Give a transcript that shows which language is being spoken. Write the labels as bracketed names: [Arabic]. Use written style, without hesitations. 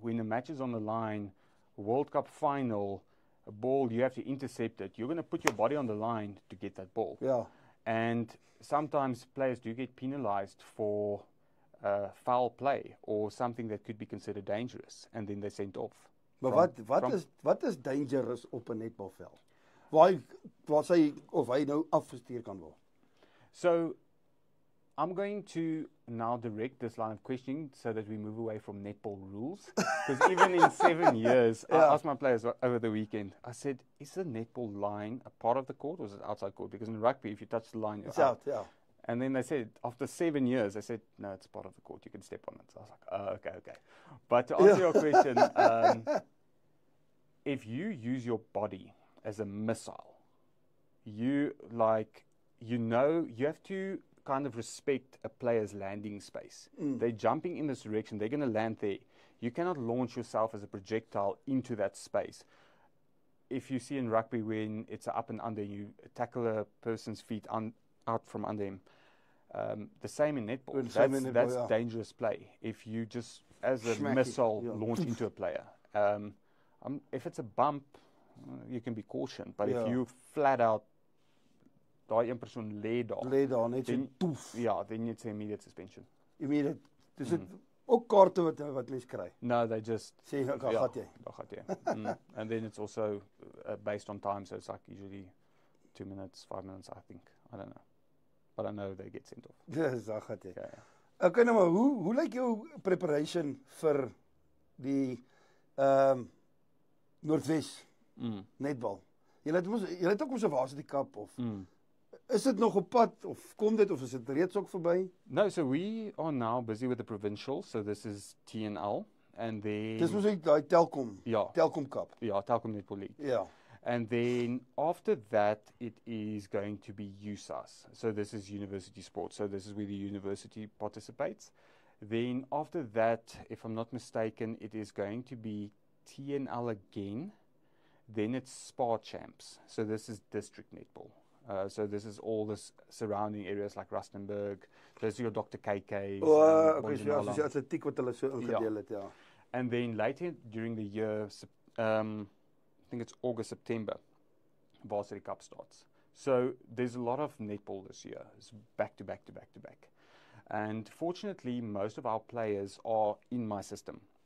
[English] When the match is on the line, World Cup final, a ball, you have to intercept it. You're going to put your body on the line to get that ball. Yeah. And sometimes players do get penalized for foul play or something that could be considered dangerous, and then they're sent off. [Afrikaans] Maar wat is dangerous op 'n netbalveld? Waar sy of hy nou afgestuur kan word? [English] So I'm going to now direct this line of questioning so that we move away from netball rules. Because even in 7 years, I asked my players over the weekend, I said, is the netball line a part of the court or is it outside court? Because in rugby, if you touch the line, you're It's out, yeah. And then they said, after 7 years, they said, no, it's part of the court. You can step on it. So I was like, oh, okay. But to answer your question, if you use your body as a missile, you have to kind of respect a player's landing space. They're jumping in this direction. They're going to land there. You cannot launch yourself as a projectile into that space. If you see in rugby when it's up and under, you tackle a person's feet out from under him. The same in netball. That's dangerous play. If you just, as a missile, launch into a player. If it's a bump, you can be cautioned. But if you flat out, [Afrikaans] daai een persoon lê daar net so poef. [English] Ja, then it's immediate suspension. [Afrikaans] Immediate. Dis dit ook kaarte wat mense kry. [English] No, they just [Afrikaans] sê daar gaan jy. Daar gaan jy. [English] And then it's also based on time, so it's like usually 2 minutes, 5 minutes, I think. I don't know. But I know they get sent off. [Afrikaans] Dis daar gaan jy. Okay, nou maar hoe lyk jou preparation vir die Noordwes netbal? Jy het ook mos 'n Varsity Cup of is dit nog op pad of kom dit of is dit reeds ook verby? [English] No, so we are now busy with the provincial, so this is TNL and then [Afrikaans] Dis mos daai Telkom. Ja. Telkom Cup. Ja, Telkom Netball League. Ja. [English] And then after that it is going to be USAS. So this is university sports. So this is where the university participates. Then after that, if I'm not mistaken, it is going to be TNL again. Then it's Spa Champs. So this is district netball. So this is all the surrounding areas like Rustenburg. There's your Dr. KK's. [Afrikaans] Okay, so die atletiek wat hulle so ingedeel het, ja. [English] And then later during the year, I think it's August, September, Varsity Cup starts. So there's a lot of netball this year. It's back to back to back to back. And fortunately, most of our players are in my system.